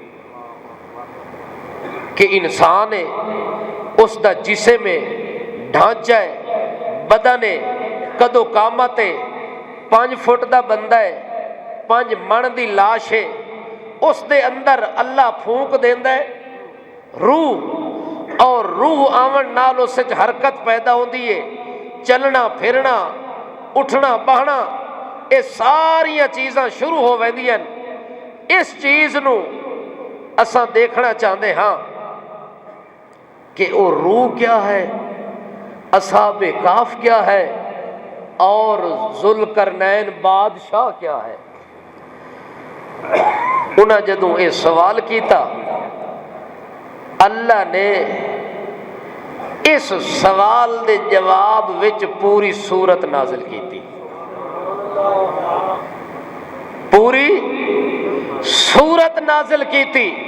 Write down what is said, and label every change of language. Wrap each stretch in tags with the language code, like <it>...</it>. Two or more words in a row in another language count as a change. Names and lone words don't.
<pa>کہ انسان ہے اس دا جسم ہے، ڈھانچہ ہے، بدن ہے، قد و قامت ہے، 5 فٹ دا بندہ ہے، 5 من دی لاش ہے، اس دے اندر اللہ پھونک دیندا ہے روح، اور روح آون نال اس وچ حرکت پیدا ہوندی ہے، چلنا پھرنا اٹھنا بہنا، یہ ساریاں چیزاں شروع ہو ویندیاں۔ اس چیز نو اساں دیکھنا چاہتے ہاں کہ وہ روح کیا ہے، اصحاب کہف کیا ہے، اور ذوالقرنین بادشاہ کیا ہے۔ انہاں جدوں یہ سوال کیتا اللہ نے اس سوال دے جواب وچ پوری سورت نازل کیتی، پوری سورت نازل کیتی۔</pa>